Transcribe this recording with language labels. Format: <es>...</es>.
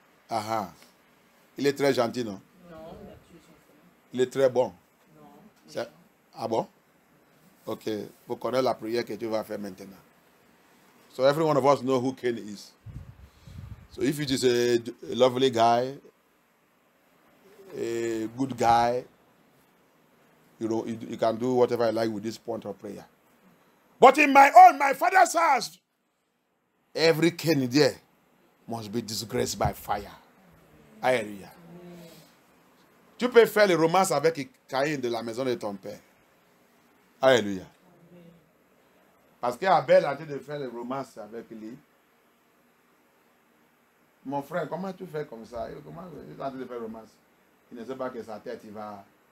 <fr>Ah, il est très gentil, non? Il est très bon. Ah bon? Ok. Vous connaissez la prière que tu vas faire maintenant.</fr> <en>So every one of us know who Cain is. So if it is a lovely guy, a good guy, you know, you can do whatever you like with this point of prayer. But in my father's house, every Cain there must be disgraced by fire.</en> <fr>Alléluia. Tu peux faire le romance avec Caïn de la maison de ton père. Alléluia. Parce qu'Abel a dit de faire le romance avec lui. Mon frère, comment tu fais comme ça? Comment il a dit de faire le romance? Il ne sait pas que sa tête, il va...</fr>